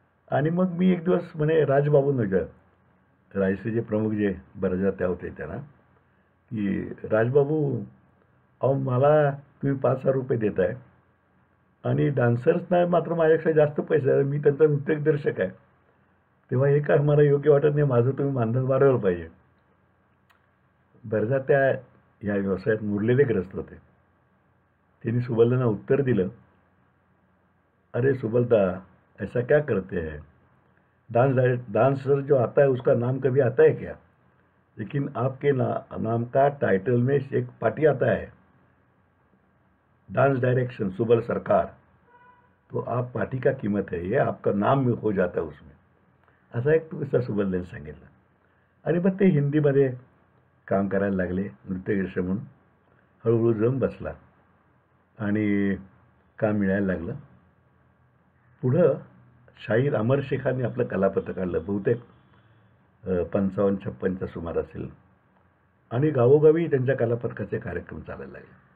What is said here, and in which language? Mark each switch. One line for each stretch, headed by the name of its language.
Marathi: आणि मग मी एक दिवस म्हणे राजबाबूंना विचार, राजश्रीचे प्रमुख जे बरेचदा त्या होते त्यांना, की राजबाबू अहो मला तुम्ही 5,000 रुपये देत आहे आणि डान्सर्सना मात्र माझ्यापेक्षा जास्त पैसे आहे, मी त्यांचा नृत्य दिग्दर्शक आहे, तेव्हा हे काय मला योग्य वाटत नाही, माझं तुम्ही मानधन वाढवलं पाहिजे. बरेचदा त्या या व्यवसायात मुरलेले ग्रस्त होते. त्यांनी सुबलदांना उत्तर दिलं,
Hindi: अरे सुबलदा ऐसा क्या करते हैं, डांसर जो आता है उसका नाम कभी आता है क्या, लेकिन आपके नाम का टाइटल में एक पार्टी आता है डांस डायरेक्शन सुबल सरकार, तो आप पार्टी का कीमत है, ये आपका नाम हो जाता है उसमें.
Marathi: असा एक किस्सा सुबलदांनी सांगितला. आणि मग ते हिंदीमध्ये काम करायला लागले नृत्य दिग्दर्शक म्हणून. हळूहळू जम बसला आणि काम मिळायला लागलं. पुढं शाहीर अमर शेखांनी आपलं कलापथक काढलं, बहुतेक 55-56च्या सुमार असेल आणि गावोगावी त्यांच्या कलापथकाचे कार्यक्रम चालायला लागले.